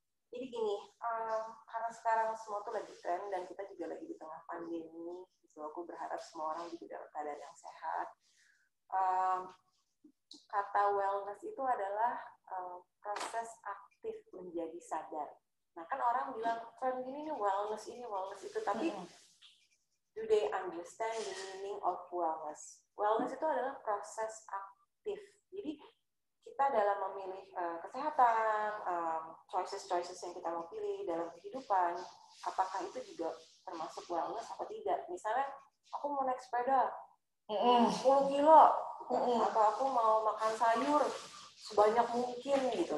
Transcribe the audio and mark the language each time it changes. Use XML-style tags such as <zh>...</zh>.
<id>Jadi gini, karena sekarang semua tuh lagi tren dan kita juga lagi di tengah pandemi, so aku berharap semua orang juga dalam keadaan yang sehat. Kata wellness itu adalah proses aktif menjadi sadar. Nah kan orang bilang tren gini nih wellness ini wellness itu, tapi</id> <en>do they understand the meaning of wellness?</en> <id>Wellness itu adalah proses aktif. Jadi kita dalam memilih kesehatan, choices yang kita mau pilih dalam kehidupan, apakah itu juga termasuk wellness atau tidak? Misalnya aku mau naik sepeda 10 kilo, atau aku mau makan sayur sebanyak mungkin gitu.</id>